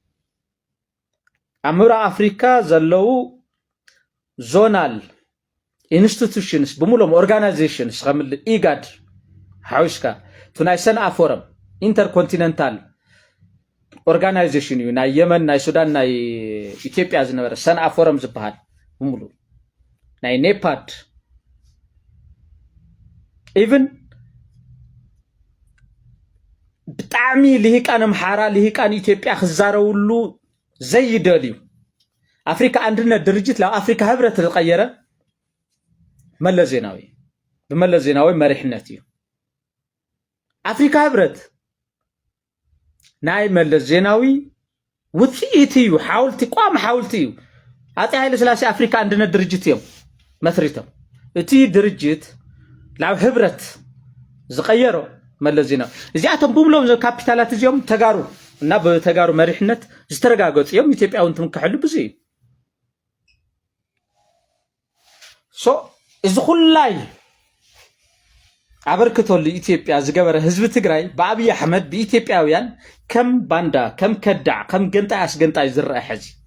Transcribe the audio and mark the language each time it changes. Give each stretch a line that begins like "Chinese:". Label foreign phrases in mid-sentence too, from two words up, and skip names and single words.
Tigrinya: ኣብ ምብራቕ አፍሪካ ዘለው
English: zonal institutions
Tigrinya: ብምልኦም ኦርጋናይዜሽንስ ከም ኢጋድ ሓዊስካ ናይ ሰንአ ፎረም
English: intercontinental organization
Tigrinya: እዩ ናይ የመን ናይ ሱዳን ናይ ኢትዮጵያ ዝነበረ ሰንአ ፎረም ዝበሃል ብምሉ ናይ ኔፓድ ኢቭን ብጣዕሚ ልሂቃን አምሓራ ልሂቃን ኢትዮጵያ ክዛረውሉ ዘይደልዩ አፍሪካ አንድነት ድርጅት
Amharic: ለአፍሪካ ህብረት ተቀየረ
Tigrinya: መለስ ዜናዊ በመለስ ዜናዊ መሪሕነት እዩ አፍሪካ ህብረት ናይ መለስ ዜናዊ ውፅኢት እዩ ሓውልቲ ቋም ሓውልቲ እዩ አፄ ኃይለ ሥላሴ አፍሪካ አንድነት ድርጅት እዮም መስሪቶም እቲ ድርጅት ላብ ህብረት ዝቀየሮ መለስ ዜናዊ እዚአቶም ብሙሎም ዘ ካፒታላት እዚኦም ተጋሩ እና በተጋሩ መሪሕነት ዝተረጋገጹ እዮም ኢትዮጵያውን ትምክሕሉ ብዙ እዩ ሶ እዚ ኩላይ አበርክቶል ኢትዮጵያ ዝገበረ ህዝብ ትግራይ በአብይ አሕመድ በኢትዮጵያውያን ከም ባንዳ ከም ከዳዕ ከም ገንጣይ አስገንጣይ ዝረአ ሕዚ